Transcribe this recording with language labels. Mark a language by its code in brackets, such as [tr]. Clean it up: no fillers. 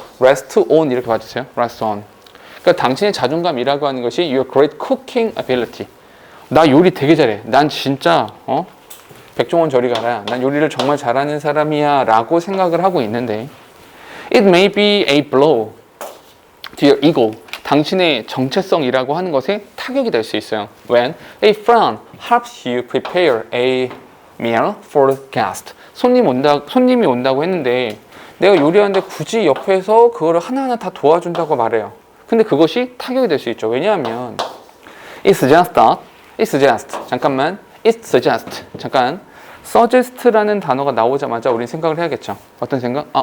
[ko] rest on 이렇게 봐주세요. rest on 그러니까 당신의 자존감이라고 하는 것이 your great cooking ability 나 요리 되게 잘해. 난 진짜 백종원 저리 가라. 난 요리를 정말 잘하는 사람이야 라고 생각을 하고 있는데 It may be a blow to your ego. 당신의 정체성이라고 하는 것에 타격이 될 수 있어요. [en] When a friend helps you prepare a meal for a guest. [ko] 손님이 온다고 했는데 내가 요리하는데 굳이 옆에서 그거를 하나하나 다 도와준다고 말해요. 근데 그것이 타격이 될 수 있죠. 왜냐하면 It suggests 잠깐만 it suggests 잠깐 suggest라는 단어가 나오자마자 우린 생각을 해야겠죠. 어떤 생각?